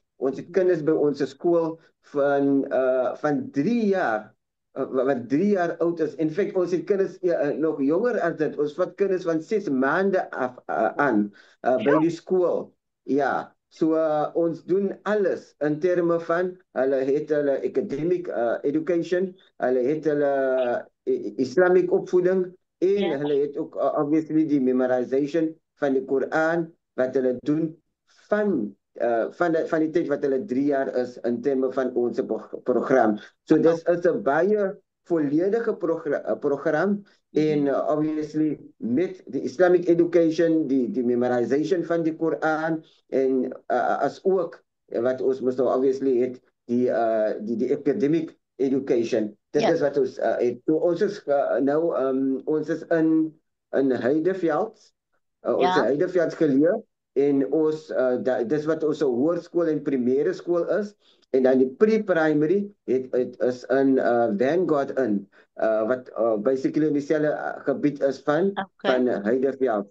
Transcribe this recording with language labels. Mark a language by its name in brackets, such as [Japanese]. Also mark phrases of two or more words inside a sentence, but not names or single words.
[Afrikaans] Ons het kinders by ons skool van 3 jaar wat 3 jaar oud is. In feite ons het kinders nog jonger as dit. Ons vat kinders van 6 maande af aan by die skool. Ja, so ons doen alles in terme van hulle het hulle [English] academic education, [Afrikaans] hulle het hulle Islamic opvoeding en hulle het ook obviously die memorization van die Koran wat hulle doen van die tyd wat hulle 3 jaar is in terme van ons program. So dis is 'n baie volledige program en obviously met die [English] Islamic education, [Afrikaans] die memorization van die Koran en as ook wat ons moet nou obviously het die [English] academic education. [Afrikaans] Dit is wat ons het. So ons is nou ons is in Heideveld. Ons Heideveld geleë en ons dis wat ons hoërskool en primêre skool is en dan die pre-primary is in Vanguard wat basically in dieselfde gebied is van Heideveld.